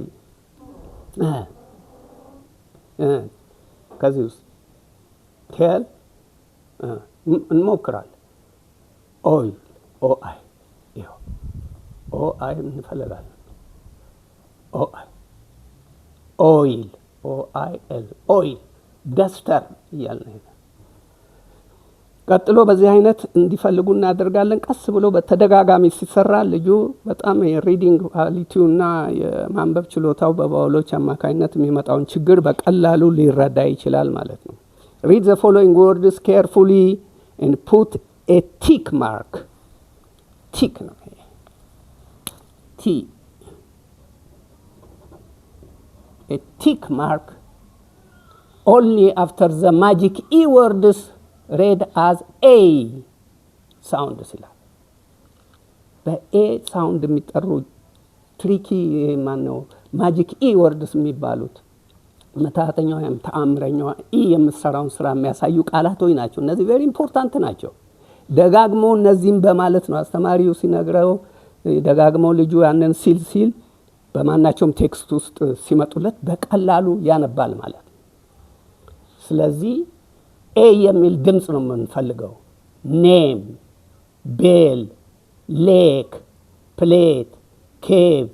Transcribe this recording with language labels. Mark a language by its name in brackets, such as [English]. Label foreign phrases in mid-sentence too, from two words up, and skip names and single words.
[Amharic] ከዚህ ውስጥ ቴል እንሞክራለን። ኦይ ኦ አይ ይኸው ኦ አይ እንፈልጋለን። ኦ አይ ኦይል ኦ አይ ኤል ኦይል ደስተር እያልን ቀጥሎ በዚህ አይነት እንዲፈልጉ እናደርጋለን። ቀስ ብሎ በተደጋጋሚ ሲሰራ ልጁ በጣም የሪዲንግ ኳሊቲውና የማንበብ ችሎታው በቫውሎች አማካኝነት የሚመጣውን ችግር በቀላሉ ሊረዳ ይችላል ማለት ነው። [English] read the following words carefully and put a tick mark. tick ነው ቲ a tick mark only after the magic e words read as a sound ይላል። [Amharic] በኤ ሳውንድ የሚጠሩ ትሪኪ ማነው [English] magic e words [Amharic] የሚባሉት መታተኛው ወይም ተአምረኛው ኢ የምትሰራውን ስራ የሚያሳዩ ቃላቶች ናቸው። እነዚህ [English] very important [Amharic] ናቸው። ደጋግሞ እነዚህም በማለት ነው አስተማሪው ሲነግረው ደጋግሞ ልጁ ያንን ሲል በማናቸውም ቴክስት ውስጥ ሲመጡለት በቀላሉ ያነባል ማለት ነው። ስለዚህ ኤ የሚል ድምጽ ነው የምንፈልገው። ኔም፣ ቤል፣ ሌክ፣ ፕሌት፣ ኬቭ፣